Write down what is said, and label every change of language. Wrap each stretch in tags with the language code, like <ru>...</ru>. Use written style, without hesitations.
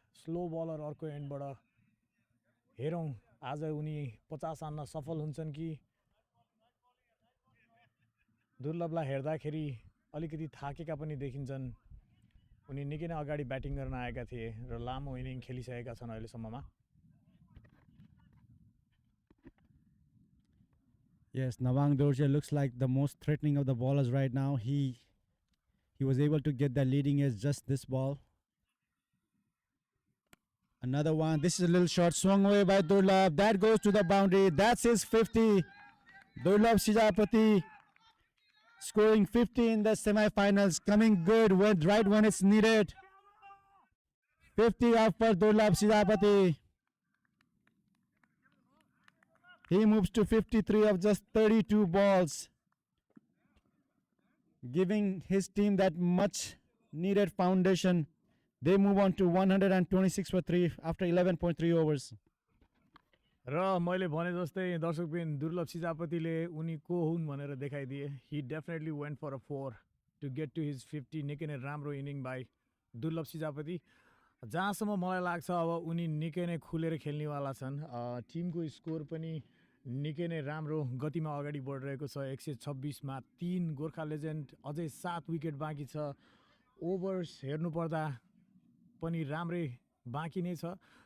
<ne>Slow bowler अर्को एन्डबाट हेरौँ आज उनी 50 हान्न सफल हुन्छन् कि। दुर्लभलाई हेर्दाखेरि अलिकति थाकेका पनि देखिन्छन्। उनी निकै नै अगाडि ब्याटिङ गर्न आएका थिए र लामो इनिङ खेलिसकेका छन् अहिलेसम्ममा।</ne> <en>Yes, Nawang Dorje looks like the most threatening of the bowlers right now. He was able to get the leading edge just this ball. Another one. This is a little short, swung away by Durlab. That goes to the boundary. That's his 50. Durlab Sijapati scoring 50 in the semi-finals. Coming good right when it's needed. 50 out for Durlab Sijapati. He moves to 53 of just 32 balls, giving his team that much needed foundation. They move on to 126 for 3 after 11.3 overs.</en> <ne>र मैले भने जस्तै दर्शकबिन दुर्लभ सिजापतिले उनी को हुन् भनेर देखाइदिए।</ne> <en>He definitely went for a 4 to get to his 50।</en> <ne>निकै नै राम्रो इनिङ बाई दुर्लभ सिजापति। जहाँसम्म मलाई लाग्छ अब उनी निकै नै खुलेर खेल्नेवाला छन्। टिमको स्कोर पनि निकै नै राम्रो गतिमा अगाडि बढिरहेको छ। 126 मा 3। गोर्खा लेजेन्ड अझै 7 विकेट बाँकी छ। ओभर्स हेर्नुपर्दा पनि राम्रै बाँकी नै छ।</ne>